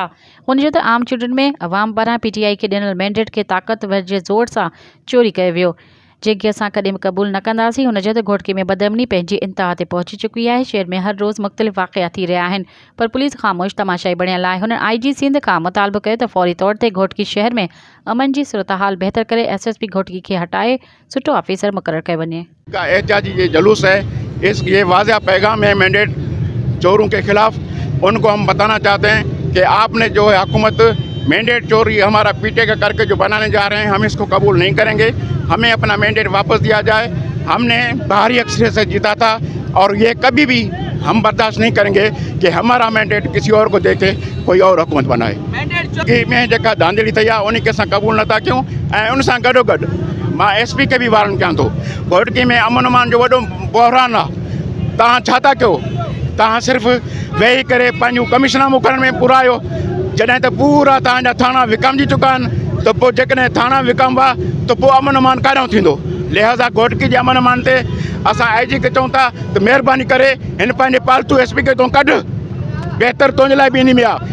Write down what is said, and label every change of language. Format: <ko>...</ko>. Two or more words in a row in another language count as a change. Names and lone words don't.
<sd>हुन जो त आम चूंडुनि में अवाम पारां PTI खे ॾिनल मैंडेट खे ताक़तवर जे ज़ोर सां चोरी कयो वियो, जंहिंखे असां कॾहिं बि क़बूल न कंदासीं। हुन जो त घोटकी में बदअमनी पंहिंजी इंतहा ते पहुची चुकी आहे। शहर में हर रोज़ मुख़्तलिफ़ वाक़िया थी रहिया आहिनि, पर पुलिस ख़ामोश तमाशाई बणियल आहे। हुननि IG सिंध खां मुतालबो कयो त फौरी तौर ते घोटकी शहर में अमन जी सूरतहाल बहितर करे SSP घोटकी खे हटाए सुठो ऑफिसर मुक़रर कयो वञे।</sd> <ur>کا احتجاجی یہ جلوس ہے، یہ واضح پیغام ہے مینڈیٹ چوروں کے خلاف. ان کو ہم بتانا چاہتے ہیں کہ آپ نے جو ہے حکومت مینڈیٹ چوری ہمارا PTI کا کر کے جو بنانے جا رہے ہیں، ہم اس کو قبول نہیں کریں گے. ہمیں اپنا مینڈیٹ واپس دیا جائے۔ ہم نے بھاری اکثریت سے جیتا تھا اور یہ کبھی بھی ہم برداشت نہیں کریں گے کہ ہمارا مینڈیٹ کسی اور کو دے کے کوئی اور حکومت بنائے.</ur> <sd>कि में जेका धांधली थी आहे उन खे असां क़बूल नथा कयूं ऐं उन सां गॾोगॾु मां SP के भी वारन कयां थो। घोटकी में अमन अमान जो वॾो बहरान आहे। तव्हां छा था कयो? तव्हां सिर्फ़ु वेही करे पंहिंजूं कमिशनां मोकिलण में पूरा आहियो, जॾहिं त पूरा तव्हांजा थाणा विकामजी चुका आहिनि। त पोइ जेकॾहिं थाणा विकामबा त पोइ अमन अमान काॾों थींदो? लिहाज़ा घोटकी जे अमन अमान ते असां IG खे चऊं था त महिरबानी करे हिन पंहिंजे पालतू SP खे तूं कढ, बहितर तुंहिंजे लाइ बि इन में आहे।</sd>